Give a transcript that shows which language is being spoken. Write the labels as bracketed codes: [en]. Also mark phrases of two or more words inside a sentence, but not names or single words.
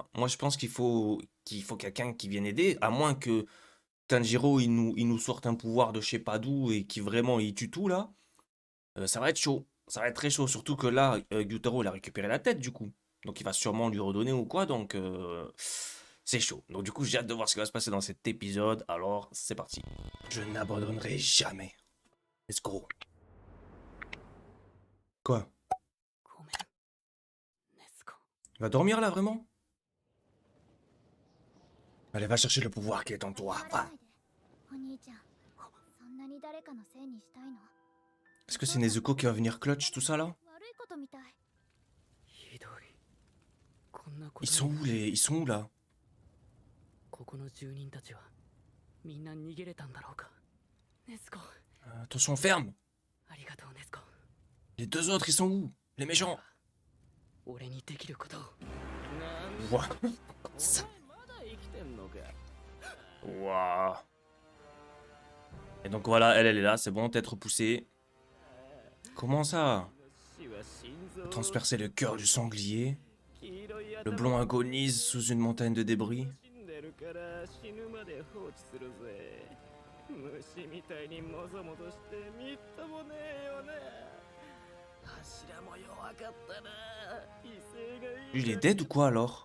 [fr] Moi, je pense qu'il faut quelqu'un qui vienne aider, à moins que Tanjiro, il nous sorte un pouvoir de je sais pas d'où et qui vraiment il tue tout là. Ça va être chaud. Ça va être très chaud. Surtout que là, Gyutaro, il a récupéré la tête, du coup. Donc il va sûrement lui redonner ou quoi. Donc c'est chaud. Donc du coup, j'ai hâte de voir ce qui va se passer dans cet épisode. Alors, c'est parti. Je n'abandonnerai jamais. [en] Let's go. [fr] Quoi? [ja] ごめん、ネスコ。 [fr] Il va dormir là, vraiment? Allez, va chercher le pouvoir qui est en toi. Va. [ja] お兄ちゃん、そんなに誰かのせいにしたいの？ [fr] Est-ce que c'est Nezuko qui va venir clutch tout ça là? [ja] 悪いことみたい。ひどい。こんなこと [fr] Ils sont où les... Ils sont où là? [ja] ここの住人たちはみんな逃げれたんだろうか。ネスコ、 [fr] Attention, ferme. [ja] ありがとうネスコ。 [fr] Les deux autres, ils sont où? Les méchants. [ja] 俺にできることを。 [fr] Ouah. Ça. [ja] まだ生きてんのか。 [fr] Waouh. Et donc voilà, elle est là, c'est bon, tête repoussée. Comment ça? Transpercer le cœur du sanglier. Le blond agonise sous une montagne de débris. Lui, il est dead ou quoi alors?